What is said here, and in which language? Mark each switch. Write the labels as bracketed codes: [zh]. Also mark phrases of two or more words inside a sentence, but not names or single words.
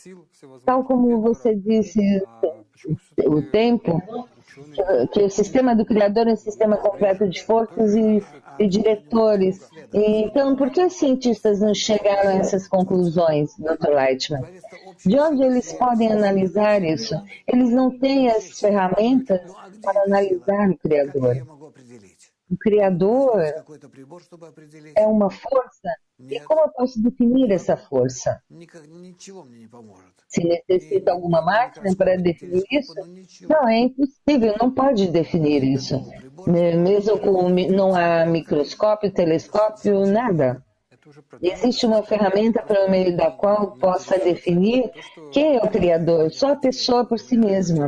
[pt] Tal como você disse, o tempo, que o sistema do Criador é um sistema completo de forças e diretores. Então, por que os cientistas não chegaram a essas conclusões, Dr. Lightman? De onde eles podem analisar isso? Eles não têm as ferramentas para analisar o Criador. O Criador [ru] какой-то прибор, чтобы определить. [pt] é uma força. E como eu posso definir essa força? [ru] Ничего мне не поможет. [pt] Se necessita alguma máquina para definir isso? Não, é impossível, não pode definir isso. Mesmo com não há microscópio, telescópio, nada. Existe uma ferramenta por meio da qual possa definir quem é o Criador, só a pessoa por si mesma.